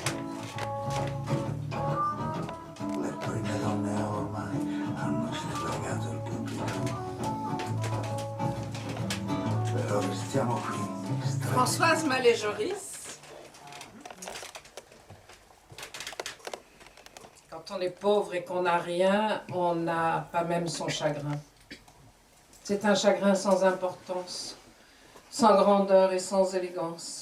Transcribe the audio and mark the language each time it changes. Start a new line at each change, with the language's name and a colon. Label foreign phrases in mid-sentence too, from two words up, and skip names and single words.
Italian: Le prime donne ormai hanno sfregato il pubblico. Però restiamo qui.
French: Françoise Mallet-Joris. Quand on est pauvre et qu'on n'a rien, on n'a pas même son chagrin. C'est un chagrin sans importance, sans grandeur et sans élégance.